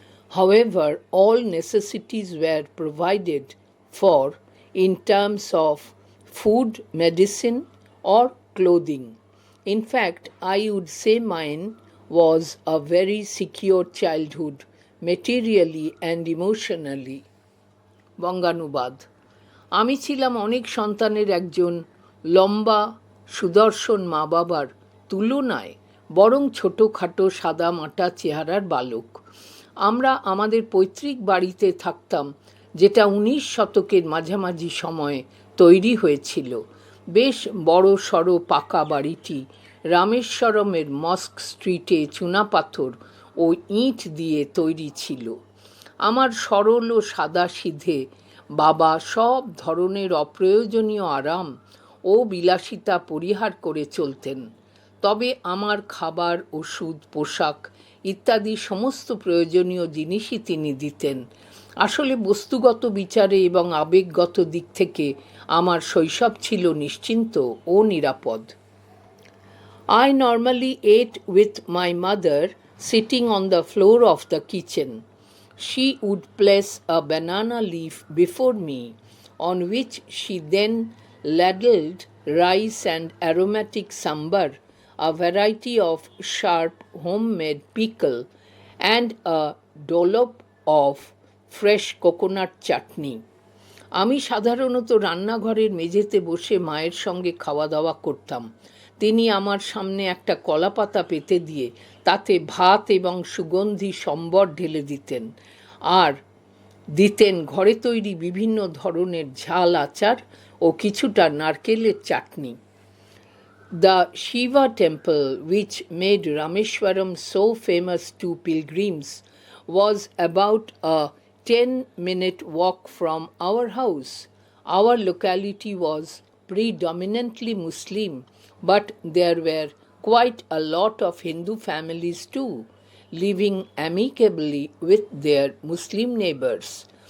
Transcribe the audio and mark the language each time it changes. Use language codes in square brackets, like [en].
[en] However, all necessities were provided for in terms of food, medicine, or clothing. In fact, I would say mine was a very secure childhood, materially and emotionally. [bn] বঙ্গানুবাদ. আমি ছিলাম অনেক সন্তানের একজন লম্বা সুদর্শন মা বাবার তুলনায় বরং ছোটোখাটো সাদা মাটা চেহারার বালক। আমরা আমাদের পৈতৃক বাড়িতে থাকতাম, যেটা 19 শতকের মাঝামাঝি সময়ে তৈরি হয়েছিল। বেশ বড় সড়ো পাকা বাড়িটি রামেশ্বরমের মস্ক স্ট্রিটে চুনাপাথর ও ইট দিয়ে তৈরি ছিল। আমার সরল ও সাদাসিধে বাবা সব ধরনের অপ্রয়োজনীয় আরাম ও বিলাসিতা পরিহার করে চলতেন, তবে আমার খাবার, ওষুধ, পোশাক ইত্যাদি সমস্ত প্রয়োজনীয় জিনিসই তিনি দিতেন। আসলে বস্তুগত বিচারে এবং আবেগগত দিক থেকে আমার শৈশব ছিল নিশ্চিন্ত ও নিরাপদ। [en] I normally ate with my mother sitting on the floor of the kitchen. She would place a banana leaf before me, on which she then ladled rice and aromatic sambar, a variety of sharp homemade pickle, and a dollop of fresh coconut chutney. [bn] আমি সাধারণত রান্নাঘরের মেঝেতে বসে মায়ের সঙ্গে খাওয়া দাওয়া করতাম। তিনি আমার সামনে একটা কলাপাতা পেতে দিয়ে তাতে ভাত এবং সুগন্ধি সম্বর ঢেলে দিতেন, আর দিতেন ঘরে তৈরি বিভিন্ন ধরনের ঝাল আচার ও কিছুটা নারকেলের চাটনি। [en] The Shiva temple, which made Rameshwaram so famous to pilgrims, was about a 10-minute walk from our house. Our locality was predominantly Muslim, but there were quite a lot of Hindu families too, living amicably with their Muslim neighbors.